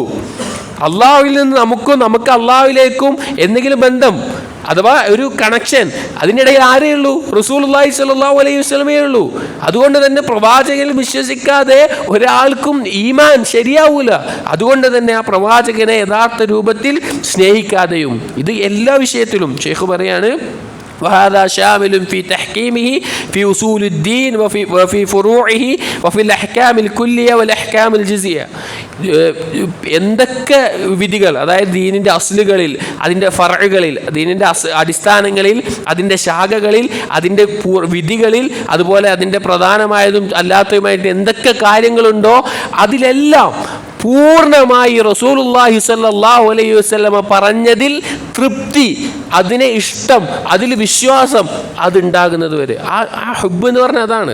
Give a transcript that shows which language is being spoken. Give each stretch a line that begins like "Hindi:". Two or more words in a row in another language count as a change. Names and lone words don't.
Malayalam: അള്ളാഹുവിൽ നിന്ന് നമുക്ക് അള്ളാഹുവിലേക്കും എന്തെങ്കിലും ബന്ധം അഥവാ ഒരു കണക്ഷൻ, അതിനിടയിൽ ആരേ ഉള്ളൂ? റസൂലുള്ളാഹി
Arabic: صلى الله عليه وسلم
Malayalam: ഉള്ളൂ. അതുകൊണ്ട് തന്നെ പ്രവാചകനിൽ വിശ്വസിക്കാതെ ഒരാൾക്കും ഈമാൻ ശരിയാവൂല. അതുകൊണ്ട് തന്നെ ആ പ്രവാചകനെ യഥാർത്ഥ രൂപത്തിൽ സ്നേഹിക്കാതെയും. ഇത് എല്ലാ വിഷയത്തിലും ഷെയ്ഖ് പറയാണ്,
Arabic: وهذا شامل في تحكيمه في أصول الدين وفي فروعه وفي الأحكام الكلية والأحكام الجزئية.
Malayalam: എന്തൊക്കെ വിധികൾ, അതായത് ദീനിൻ്റെ അസ്ലുകളിൽ, അതിൻ്റെ ഫർഉകളിൽ, ദീനിൻ്റെ അടിസ്ഥാനങ്ങളിൽ, അതിൻ്റെ ശാഖകളിൽ, അതിൻ്റെ വിധികളിൽ, അതുപോലെ അതിൻ്റെ പ്രധാനമായതും അല്ലാത്തതുമായിട്ട് എന്തൊക്കെ കാര്യങ്ങളുണ്ടോ അതിലെല്ലാം പൂർണ്ണമായി റസൂലുള്ളാഹി
Arabic: صلى الله عليه وسلم
Malayalam: പറഞ്ഞതിൽ തൃപ്തി, അതിനെ ഇഷ്ടം, അതിൽ വിശ്വാസം അതുണ്ടാകുന്നത് വരെ ആ ഹുബ്ബ് എന്ന് പറഞ്ഞാൽ അതാണ്.